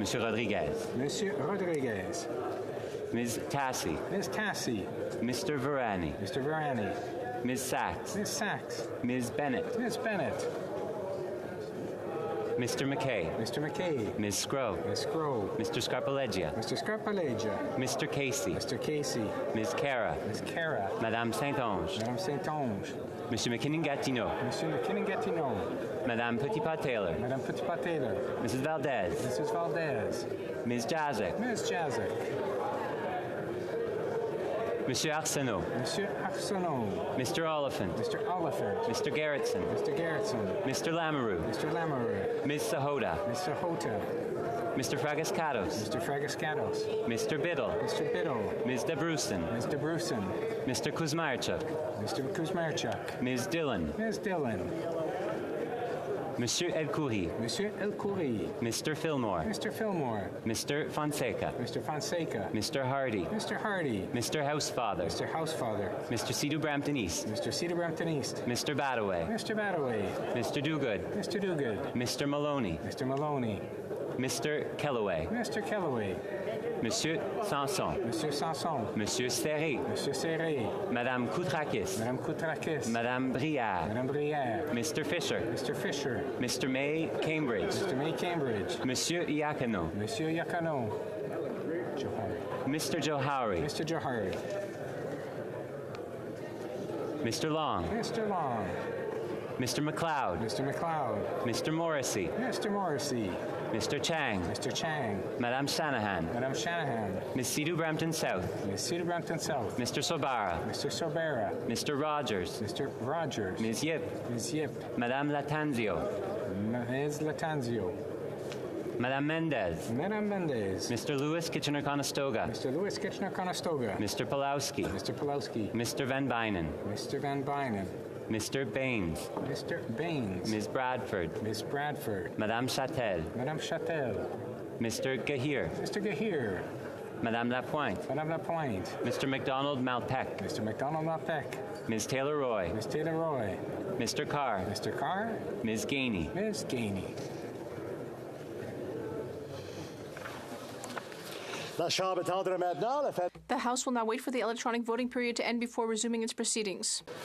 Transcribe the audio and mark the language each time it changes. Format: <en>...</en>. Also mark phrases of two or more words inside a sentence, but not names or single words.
<fr>Monsieur Rodriguez. Monsieur Rodriguez.</fr> <en>Ms. Tassi. Ms. Tassi. Mr. Varani. Mr. Varani. Ms. Sachs. Ms. Sachs. Ms. Bennett. Ms. Bennett. Mr. McKay. Mr. McKay. Ms. Scrow. Ms. Scrow. Mr. Scarpaleggia. Mr. Scarpaleggia. Mr. Casey. Mr. Casey. Ms. Cara. Ms. Cara.</en> <fr>Madame Saint-Onge. Madame Saint-Onge. Monsieur McKinnon-Gatineau. Monsieur McKinnon-Gatineau. Madame Petitpas-Taylor. Madame Petitpas-Taylor.</fr> <en>Mrs. Valdez. Mrs. Valdez. Ms. Jazek. Ms. Jazek.</en> <fr>Monsieur Arsenault. Monsieur Arsenault.</fr> <en>Mr. Oliphant. Mr. Oliphant. Mr. Gerritsen. Mr. Gerritsen. Mr. Lamoureux. Mr. Lamoureux. Ms. Sahota. Ms. Sahota. Mr. Fragascatos. Mr. Fragascatos. Mr. Biddle. Mr. Biddle. Ms. Debrusin. Ms. Debrusin. Mr. Kuzmarchuk. Mr. Kuzmarchuk. Ms. Dillon. Ms. Dillon.</en> <fr>Monsieur Elkoury. Monsieur Elkoury.</fr> <en>Mr. Fillmore. Mr. Fillmore. Mr. Fonseca. Mr. Fonseca. Mr. Hardy. Mr. Hardy. Mr. Housefather. Mr. Housefather. Mr. Cedar Brampton East. Mr. Cedar Brampton East. Mr. Badaway. Mr. Badaway. Mr. Dogood. Mr. Dogood. Mr. Maloney. Mr. Maloney. Mr. Kellaway. Mr. Kellaway.</en> <fr>Monsieur Sanson. Monsieur Sanson. Monsieur Serré. Monsieur Serré. Madame Koutrakis. Madame Koutrakis. Madame Brière. Madame Brière.</fr> <en>Mr. Fisher. Mr. Fisher. Mr. May Cambridge. Mr. May Cambridge.</en> <fr>Monsieur Iacano. Monsieur Iacano.</fr> <en>Mr. Johari. Mr. Johari. Mr. Long. Mr. Long. Mr. McLeod. Mr. McLeod. Mr. Morrissey. Mr. Morrissey. Mr. Chang. Mr. Chang.</en> <fr>Madame Shanahan. Madame Shanahan.</fr> <en>Ms. Cedar Brampton South. Ms. Cedar Brampton South. Mr. Sobara. Mr. Sobera. Mr. Rogers. Mr. Rogers. Ms. Yip. Ms. Yip.</en> <fr>Madame Latanzio.</fr> <en>Ms. Latanzio.</en> <fr>Madame Mendez. Madame Mendez.</fr> <en>Mr. Lewis Kitchener-Conestoga. Mr. Lewis Kitchener-Conestoga. Mr. Pulowski. Mr. Pulowski. Mr. Van Bynen. Mr. Van Bynen. Mr. Baines. Mr. Baines. Ms. Bradford. Miss Bradford.</en> <fr>Madame Châtel. Madame Châtel.</fr> <en>Mr. Gahir. Mr. Gahir.</en> <fr>Madame Lapointe. Madame Lapointe.</fr> <en>Mr. McDonald Malpec. Mr. McDonald Malpec. Ms. Taylor-Roy. Miss Taylor-Roy. Mr. Carr. Mr. Carr. Ms. Gainey. Ms. Gainey. The House will now wait for the electronic voting period to end before resuming its proceedings.</en>